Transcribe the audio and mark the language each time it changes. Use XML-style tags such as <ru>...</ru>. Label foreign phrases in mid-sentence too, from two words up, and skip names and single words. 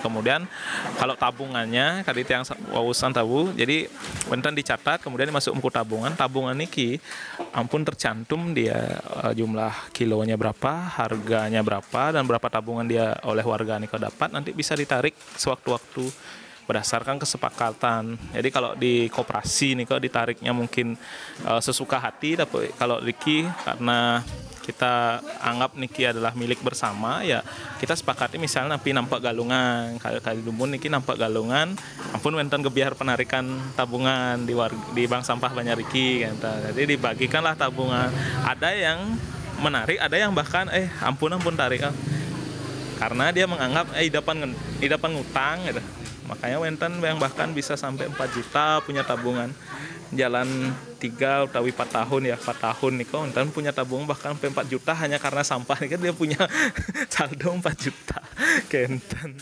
<id>Kemudian kalau tabungannya kali yang wawusan tabu, jadi wenten dicatat kemudian masuk buku tabungan</id> <ban>niki ampun</ban> <id>tercantum dia jumlah kilonya berapa, harganya berapa, dan berapa tabungan dia oleh warga niki dapat, nanti bisa ditarik sewaktu-waktu berdasarkan kesepakatan. Jadi kalau di koperasi nih ditariknya mungkin sesuka hati, tapi kalau niki karena kita anggap niki adalah milik bersama, ya kita sepakati misalnya</id> <ban>napi nampak galungan kali dumun niki nampak galungan ampun wenten kebiar</ban> <id>penarikan tabungan di bank sampah Banyariki kan. Jadi dibagikanlah tabungan, ada yang menarik, ada yang bahkan ampun tarik karena dia menganggap dapat ngutang gitu. Makanya wenten yang bahkan bisa sampai 4 juta punya tabungan jalan 3 atau 4 tahun ya, 4 tahun nih wenten punya tabungan bahkan sampai 4 juta hanya karena sampah nih kan dia punya saldo 4 juta kenten.</id>